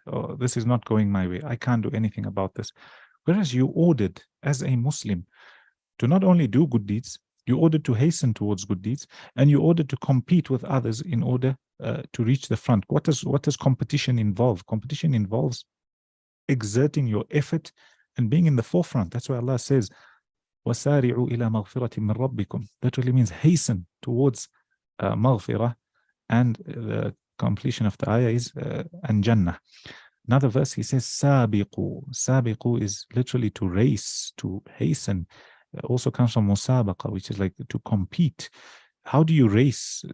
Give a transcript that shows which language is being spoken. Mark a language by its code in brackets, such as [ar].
[en] Oh, this is not going my way. I can't do anything about this. Whereas you ordered as a Muslim to not only do good deeds, you ordered to hasten towards good deeds, and you ordered to compete with others in order to reach the front. What does competition involve? Competition involves exerting your effort and being in the forefront. That's why Allah says, [ar] وَسَارِعُوا إِلَى مَغْفِرَةٍ مِّن رَبِّكُمْ. [en] That really means hasten towards maghfirah, and the completion of the ayah is and Jannah. Another verse, he says, سَابِقُوا. سَابِقُوا is literally to race, to hasten. It also comes from musabaqa, which is like to compete. How do you race?